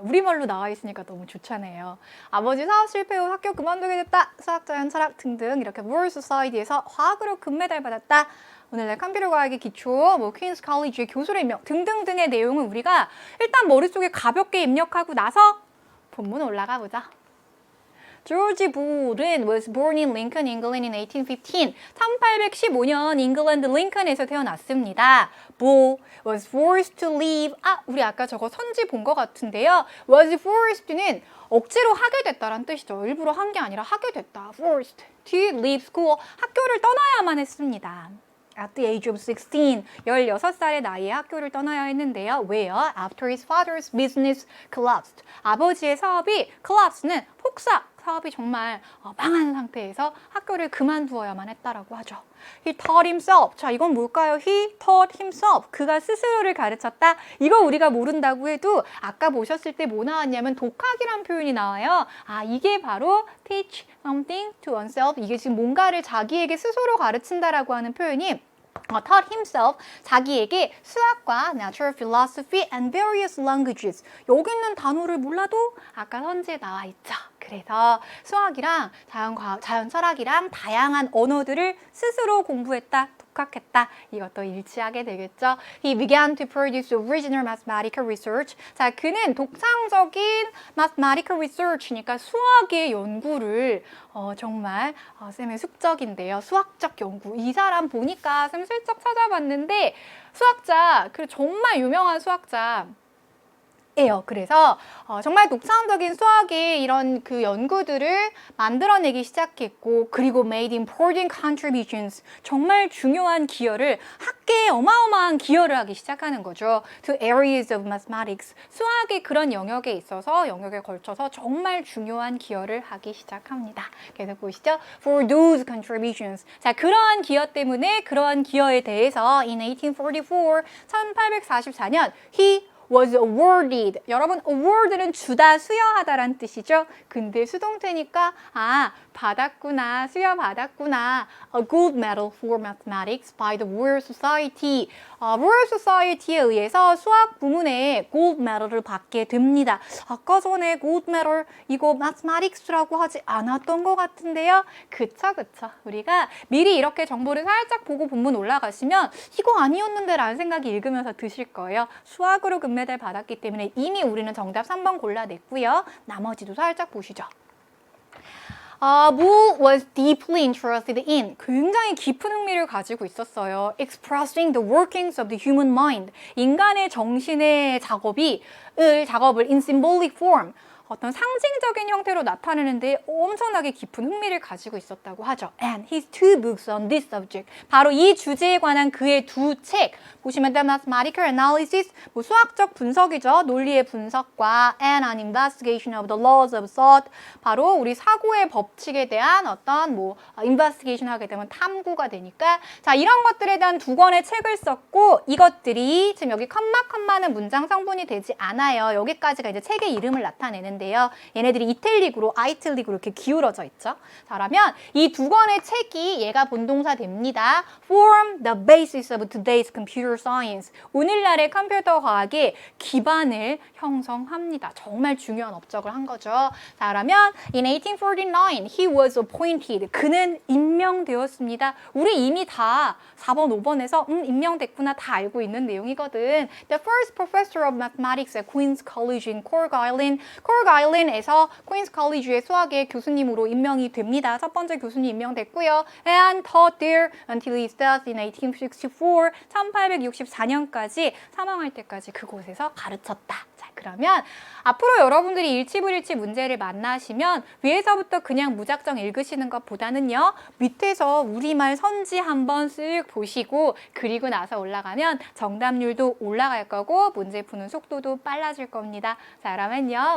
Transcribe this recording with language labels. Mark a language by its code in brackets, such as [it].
[ko] 우리말로 나와 있으니까 너무 좋잖아요. 아버지 사업 실패 후 학교 그만두게 됐다. 수학, 자연, 철학 등등 이렇게 World Society에서 화학으로 금메달 받았다. 오늘날 컴퓨터 과학의 기초, 뭐 퀸스 칼리지의 교수의 명 등등등의 내용은 우리가 일단 머릿속에 가볍게 입력하고 나서 본문 올라가 보자. [en] George Bull은 was born in Lincoln, England in 1815. [ko] 1815년 잉글랜드 링컨에서 태어났습니다. [en] Bull was forced to leave. [ko] 우리 아까 저거 선지 본 것 같은데요. [en] was forced [ko] 는 억지로 하게 됐다란 뜻이죠. 일부러 한 게 아니라 하게 됐다. [en] forced to leave school. [ko] 학교를 떠나야만 했습니다. [en] At the age of 16, [ko] 16살의 나이에 학교를 떠나야 했는데요. 왜요? [en] After his father's business collapsed. [ko] 아버지의 사업이 collapse는 폭삭. 사업이 정말 망한 상태에서 학교를 그만두어야만 했다라고 하죠. [en] He taught himself. [ko] 자, 이건 뭘까요? [en] He taught himself. [ko] 그가 스스로를 가르쳤다. 이거 우리가 모른다고 해도 아까 보셨을 때 뭐 나왔냐면 독학이란 표현이 나와요. 이게 바로 [en] teach something to oneself. [ko] 이게 지금 뭔가를 자기에게 스스로 가르친다라고 하는 표현이 [en] taught himself, [ko] 자기에게 수학과 [en] natural philosophy and various languages. [ko] 여기 있는 단어를 몰라도 아까 선지에 나와 있죠. 그래서 수학이랑 자연 철학이랑 다양한 언어들을 스스로 공부했다, 독학했다. 이것도 일치하게 되겠죠. [en] He began to produce original mathematical research. [ko] 자, 그는 독창적인 [en] mathematical research [ko] 니까 수학의 연구를 정말 쌤의 숙적인데요. 수학적 연구. 이 사람 보니까 쌤 슬쩍 찾아봤는데 수학자, 그리고 정말 유명한 수학자 예요. 그래서 정말 독창적인 수학의 이런 그 연구들을 만들어내기 시작했고, 그리고 [en] made important contributions, [ko] 정말 중요한 기여를, 학계에 어마어마한 기여를 하기 시작하는 거죠. [en] To areas of mathematics, [ko] 수학의 그런 영역에 있어서, 영역에 걸쳐서 정말 중요한 기여를 하기 시작합니다. 계속 보시죠. [en] For those contributions. [ko] 자, 그러한 기여 때문에, 그러한 기여에 대해서 [en] in 1844, [ko] 1844년 [en] he was awarded. [ko] 여러분, award는 주다, 수여하다란 뜻이죠. 근데 수동태니까 받았구나, 수여받았구나. [en] A gold medal for mathematics by the Royal Society. [ko] Royal Society에 의해서 수학 부문에 gold medal을 받게 됩니다. 아까 전에 gold medal 이거 mathematics라고 하지 않았던 것 같은데요. 그쵸. 우리가 미리 이렇게 정보를 살짝 보고 본문 올라가시면 이거 아니었는데 라는 생각이 읽으면서 드실 거예요. 수학으로 금메달 받았기 때문에 이미 우리는 정답 3번 골라냈고요. 나머지도 살짝 보시죠. [en] Bull was deeply interested in, [ko] 굉장히 깊은 흥미를 가지고 있었어요. [en] Expressing the workings of the human mind, [ko] 인간의 정신의 작업을 [en] in symbolic form, [ko] 어떤 상징적인 형태로 나타내는데 엄청나게 깊은 흥미를 가지고 있었다고 하죠. [en] And his two books on this subject. [ko] 바로 이 주제에 관한 그의 두 책. 보시면 [en] The Mathematical Analysis, [ko] 뭐 수학적 분석이죠. 논리의 분석과 [en] And an Investigation of the Laws of Thought. [ko] 바로 우리 사고의 법칙에 대한 어떤 investigation 하게 되면 탐구가 되니까. 자, 이런 것들에 대한 두 권의 책을 썼고, 이것들이 지금 여기 컴마는 문장 성분이 되지 않아요. 여기까지가 이제 책의 이름을 나타내는 데요. 얘네들이 이탈릭으로, 아이탈릭으로 이렇게 기울어져 있죠. 자, 그러면 이 두 권의 책이 얘가 본동사 됩니다. [en] Form the basis of today's computer science. [ko] 오늘날의 컴퓨터 과학의 기반을 형성합니다. 정말 중요한 업적을 한 거죠. 자, 그러면 [en] in 1849, he was appointed. [ko] 그는 임명되었습니다. 우리 이미 다 4번, 5번에서 임명됐구나 다 알고 있는 내용이거든. [en] The first professor of mathematics at Queen's College in Cork Island. [ko] 아일랜드에서 퀸스 컬리지의 수학의 교수님으로 임명이 됩니다. 첫 번째 교수님 임명됐고요. [en] And taught there until his death in 1864. [ko] 1864년까지 사망할 때까지 그곳에서 가르쳤다. 자, 그러면 앞으로 여러분들이 일치불일치 문제를 만나시면 위에서부터 그냥 무작정 읽으시는 것보다는요. 밑에서 우리말 선지 한번 쓱 보시고 그리고 나서 올라가면 정답률도 올라갈 거고 문제 푸는 속도도 빨라질 겁니다. 자, 그러면요.